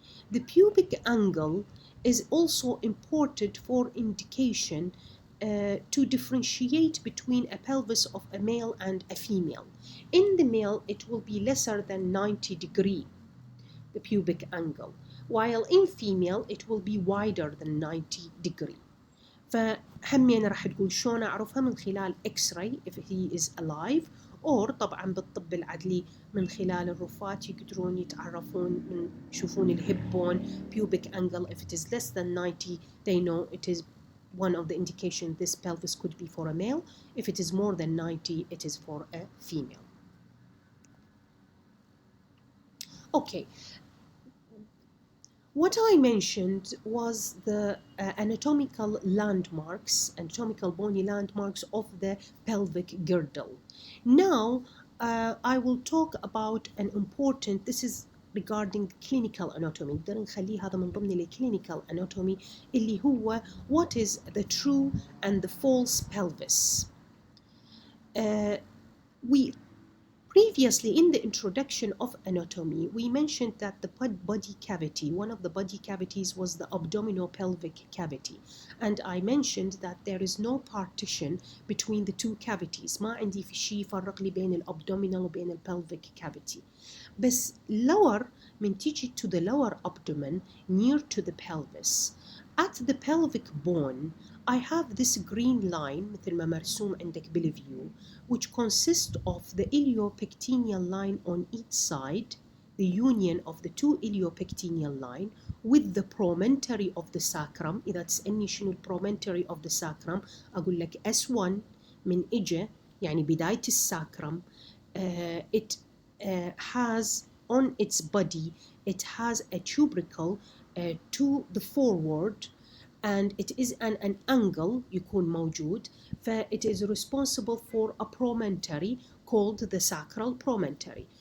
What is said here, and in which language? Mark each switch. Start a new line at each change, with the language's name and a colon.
English: The pubic angle is also important for indication to differentiate between a pelvis of a male and a female. In the male, it will be lesser than 90 degrees, the pubic angle, while in female, it will be wider than 90 degrees.
Arabic: فهمين راح تقول شلون أعرفها من خلال X-ray
English: if he is alive, or
Arabic: طبعا بالطب العدلي من خلال الرفات يقدرون يتعرفون من يشوفون الهيب بون pubic angle.
English: If it is less than 90, they know it is one of the indications this pelvis could be for a male. If it is more than 90, it is for a female. Okay. What I mentioned was the anatomical landmarks, anatomical bony landmarks of the pelvic girdle. Now, I will talk about an important, this is regarding clinical anatomy.
Arabic: نقدر نخليه هذا من ضمن الكلينيكال anatomy اللي هو
English: what is the true and the false pelvis. We previously, in the introduction of anatomy, we mentioned that the body cavity, one of the body cavities was the abdominopelvic cavity. And I mentioned that there is no partition between the two cavities.
Arabic: ما عندي في شيء يفرق لي بين الabdominal وبين
English: pelvic cavity. بس lower
Arabic: من تيجي
English: to the lower abdomen near to the pelvis. At the pelvic bone, I have this green line
Arabic: مثل ما مرسوم عندك بالفيو,
English: which consists of the Iliopectinial line on each side, the union of the two Iliopectinial line with the promontory of the sacrum.
Arabic: إذا تسألني شنو promontory of the sacrum, أقول لك S1 من إجا يعني بداية الساكرم.
English: It has on its body, it has a tubercle to the forward, and it is an angle
Arabic: يكون موجود,
English: it is responsible for a promontory called the sacral promontory.